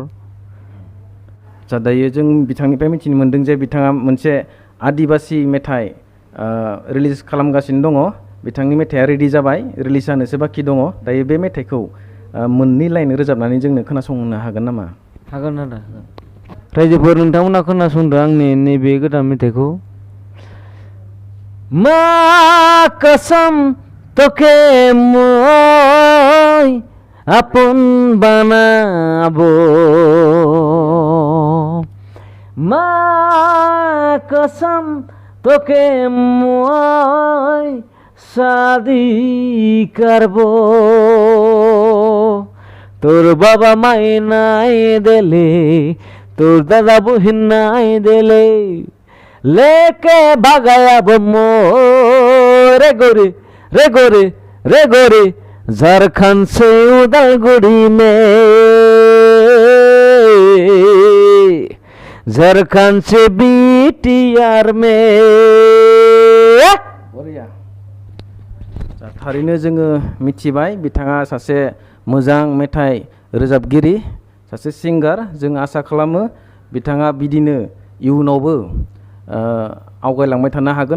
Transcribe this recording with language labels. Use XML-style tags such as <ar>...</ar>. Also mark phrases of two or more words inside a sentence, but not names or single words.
<brx>आदसा दायो जों बिथांनिफ्राय मिथिनो मोन्दों जे बिथाङा मोनसे आदिबासि मेथाइ रिलिज खालामगासिनो दङ बिथांनि मेथाइआ रेडि जाबाय रिलिज जानोसो बाखि दङ दायो बे मेथाइखौ मोननै लाइन रोजाबनानै जोंनो खोनासंनो हागोन नामा? हागोन आदा रायजोफोर नोंथांमोना खोनासंदो आंनि नैबे गोदान मेथाइखौ</brx> <hi>मा कसम</hi> <brx>তোকে</brx> <bn>মই আপন বানাবো মা কসম তোকে মই শাদি করবো তোর বাবা মাই নাই দিলে তোর দাদা বহিন নাই দিলে</bn> <hi>लेके भागायाबो मोरे गोरी रे गोरी रे गोरी झारखंड से उदालगुड़ी में झारखंड से बीटीआर में</hi> <brx>थारैनो जोङो मिथिबाय बिथाङा सासे मोजां मेथाइ रोजाबगिरि सासे सिंगार जों आसा खालामो बिथाङा बिदिनो इयुनावबो आवगायलांबाय थानो हागोन</brx>